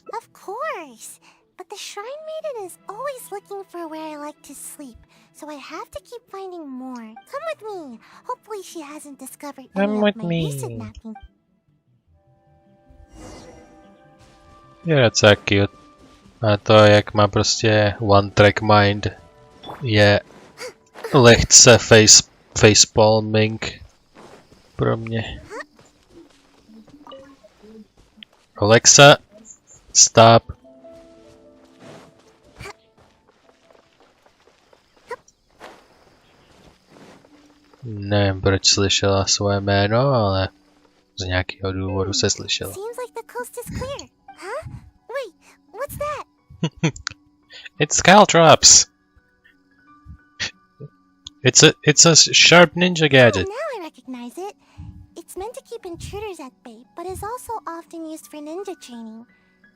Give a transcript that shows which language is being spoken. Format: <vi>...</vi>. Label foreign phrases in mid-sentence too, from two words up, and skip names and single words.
<en>Of course! But the shrine maiden is always looking for where I like to sleep, so I have to keep finding more. Come with me! Hopefully she hasn't discovered any of my recent napping. Yeah, that's so cute.</en> <cs>A to, jak má prostě</cs> <en>one track mind,</en> <cs>je lehce facepalming pro mě.</cs> <en>Alexa, stop.</en> <cs>Nevím, proč slyšela svoje jméno, ale z nějakého důvodu se slyšela.</cs> <en>Seems like the coast is clear. Huh? Wait, what's that? It's caltrops. It's a sharp ninja gadget. Oh, now I recognize it. It's meant to keep intruders at bay, but is also often used for ninja training.</en>